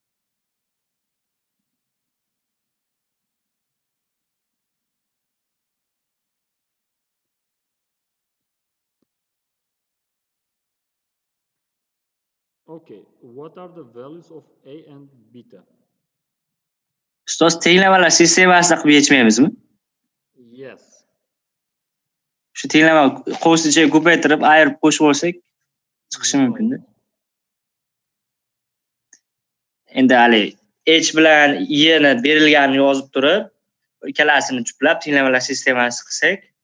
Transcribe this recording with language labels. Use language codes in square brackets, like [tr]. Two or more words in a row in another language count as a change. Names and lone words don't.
[en] Okay, what are the values of A and beta? [uz] Ustoz tenglamalar sistemasi qilib yechmaymizmi? [en] Yes. [uz] Shu tenglama qo'shimcha ko'paytirib, ayirib qo'shib olsak chiqishi mumkin-da. Endi hali H bilan E ni berilganini yozib turib, ikkalasini juplab tenglamalar sistemasi qilsak,